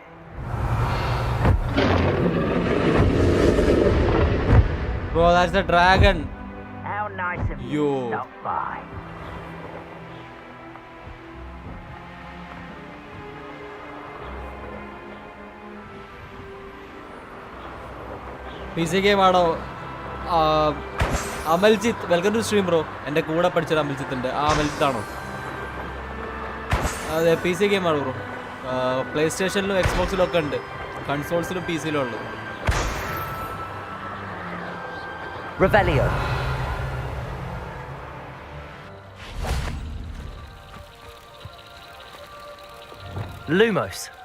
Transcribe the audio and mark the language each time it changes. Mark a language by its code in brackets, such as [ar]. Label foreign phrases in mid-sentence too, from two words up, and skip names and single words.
[en] Bro, that's the dragon. How nice of you Yo. to stop by. PC game ആണോ? [ml] അമൽജിത്ത്, [en] welcome to stream bro. [ml] എൻ്റെ കൂടെ പഠിച്ചൊരു അമൽജിത്ത് ഉണ്ട്. ആ അമൽജിത്ത് ആണോ? അതെ, [en] PC game [ml] ആണ് ബ്രോ. പ്ലേ സ്റ്റേഷനിലും എക്സ്ബോക്സിലും ഒക്കെ ഉണ്ട്. കൺസോൾസിലും PC-ലും ഉള്ളത്. [la] Revelio. Lumos.